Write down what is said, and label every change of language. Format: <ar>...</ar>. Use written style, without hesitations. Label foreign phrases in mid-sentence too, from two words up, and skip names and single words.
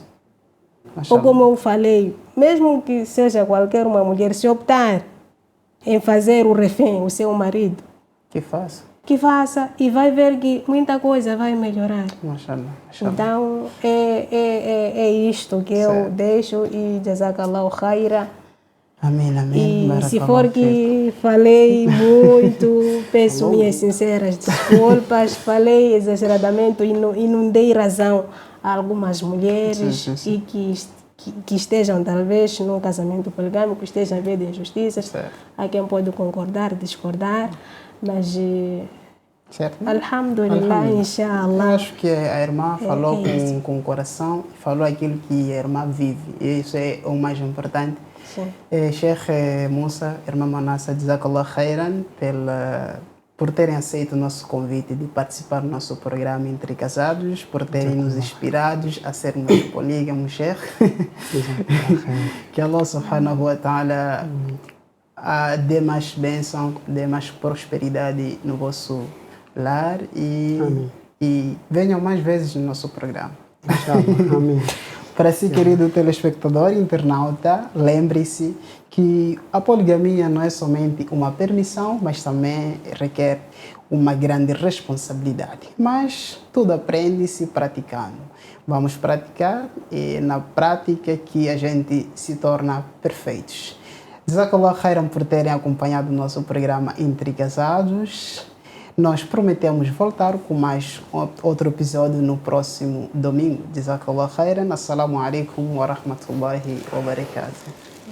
<pt>Ou como eu falei, mesmo que seja qualquer uma mulher, se optar em fazer o refém, o seu marido, que faça e vai ver que muita coisa vai melhorar. Mashallah. Então, é isto que eu deixo e</pt> <ar>جزاك الله خيرا.</ar> <pt>Amém, amém. E se for que falei muito, peço minhas sinceras desculpas, falei exageradamente e não dei razão a algumas mulheres e que estejam talvez num casamento poligâmico, estejam a ver de injustiças. Há quem pode concordar, discordar, mas</pt> <ar>الحمد لله، إن شاء الله.</ar> <pt>Eu acho que a irmã falou com o coração, falou aquilo que a irmã vive, e isso é o mais importante. Sheikh Musa, irmã Manassa,</pt> <ar>جزاك الله خيرا</ar> <pt>por terem aceito o nosso convite de participar do nosso programa Entre Casados, por terem nos inspirados a sermos polígamos, Sheikh. Que</pt> <ar>الله سبحانه وتعالى</ar> <pt>dê mais bênção, dê mais prosperidade no vosso lar e venham mais vezes no nosso programa. Amém. Para si, querido telespectador, internauta, lembre-se que a poligamia não é somente uma permissão, mas também requer uma grande responsabilidade. Mas tudo aprende-se praticando. Vamos praticar e na prática que a gente se torna perfeitos.</pt> <ar>جزاك الله خيرا</ar> <pt>por terem acompanhado o nosso programa Entre Casados. Nós prometemos voltar com mais outro episódio no próximo domingo.</pt> <ar>جزاك الله خيرا. السلام عليكم ورحمة الله وبركاته.</ar>